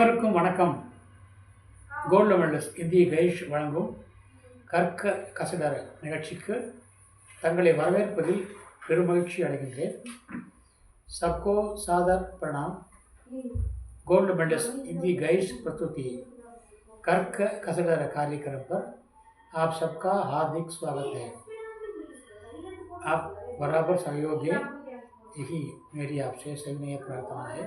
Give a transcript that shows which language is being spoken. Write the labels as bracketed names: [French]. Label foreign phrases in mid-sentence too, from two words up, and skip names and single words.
[Tamil] அனைவருக்கும் வணக்கம். கோல்டு மெடலிஸ்ட் இந்திய கைஷ் வழங்கும் கற்க கசடர நிகழ்ச்சிக்கு தங்களை வரவேற்பதில் பெருமகிழ்ச்சி அடைகின்றேன். [Hindi] सबको सादर प्रणाम. गोल्ड मेडलिस्ट हिंदी गाइड्स प्रस्तुति कर्क कसडर कार्यक्रम पर आप सबका हार्दिक स्वागत है. आप बराबर सहयोग दें, यही मेरी आपसे सविनय प्रार्थना है.